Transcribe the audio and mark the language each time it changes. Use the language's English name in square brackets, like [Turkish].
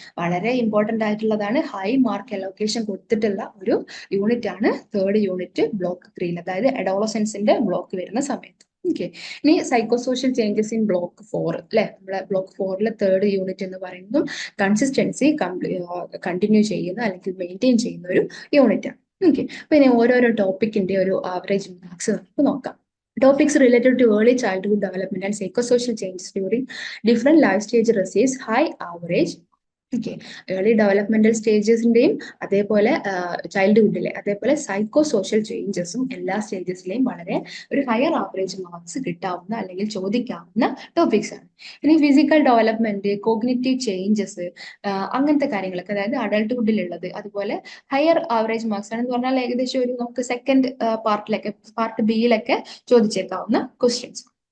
[Malayalam] വളരെ ഇമ്പോർട്ടന്റ് ആയിട്ടുള്ളതാണ്. High mark allocation കൊടുത്തിട്ടുള്ള ഒരു യൂണിറ്റ് ആണ് 3rd യൂണിറ്റ് ബ്ലോക്ക് 3, അതായത് അഡോളസൻസിന്റെ ബ്ലോക്ക് വരുന്ന സമയത്ത്. ഓക്കെ. ഇനി psycho social changes in block 4 അല്ലെ. നമ്മളെ ബ്ലോക്ക് 4 3rd യൂണിറ്റ് എന്ന് പറയുന്നത് കൺസിസ്റ്റൻസി കണ്ടിന്യൂ ചെയ്യുന്ന അല്ലെങ്കിൽ മെയിൻറ്റെയിൻ ചെയ്യുന്ന ഒരു യൂണിറ്റ് ആണ്. ഓക്കെ. അപ്പൊ ഇനി ഓരോരോ ടോപ്പിക്കിന്റെ ഒരു ആവറേജ് മാർക്സ് നമുക്ക് നോക്കാം. [English] Topics related to early childhood development and psychosocial changes during different life stage receives high average. Okay. [Malayalam] Early developmental സ്റ്റേജസിന്റെയും അതേപോലെ ചൈൽഡ്ഹുഡിലെ അതേപോലെ സൈക്കോ സോഷ്യൽ ചേഞ്ചസും എല്ലാ സ്റ്റേജസിലെയും വളരെ ഒരു ഹയർ ആവറേജ് മാർക്സ് കിട്ടാവുന്ന അല്ലെങ്കിൽ ചോദിക്കാവുന്ന ടോപ്പിക്സ് ആണ്. ഇനി ഫിസിക്കൽ ഡെവലപ്മെന്റ്, കോഗ്നിറ്റീവ് ചേഞ്ചസ് അങ്ങനത്തെ കാര്യങ്ങളൊക്കെ അതായത് അഡൾട്ട്ഹുഡിലുള്ളത് അതുപോലെ ഹയർ ആവറേജ് മാർക്സ് ആണെന്ന് പറഞ്ഞാൽ ഏകദേശം ഒരു നമുക്ക് സെക്കൻഡ് പാർട്ട് ബിയിലൊക്കെ ചോദിച്ചേക്കാവുന്ന ക്വസ്റ്റ്യൻസ്.